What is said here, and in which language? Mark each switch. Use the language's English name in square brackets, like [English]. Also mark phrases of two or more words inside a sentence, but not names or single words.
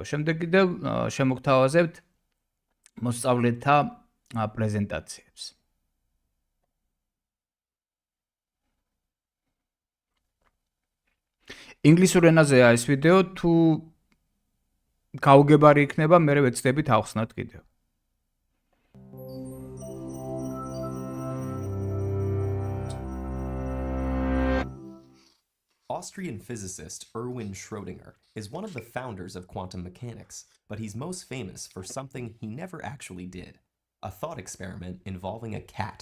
[Georgian] შემდეგ კიდევ შემოგთავაზებთ მოსწავლეთა პრეზენტაციებს. ინგლისურ ენაზეა ეს ვიდეო, თუ გაუგებარი იქნება, მე ვეცდებით ახსნათ კიდევ. [English] Austrian physicist Erwin Schrödinger is one of the founders of quantum mechanics, but he's most famous for something he never actually did, a thought experiment involving a cat.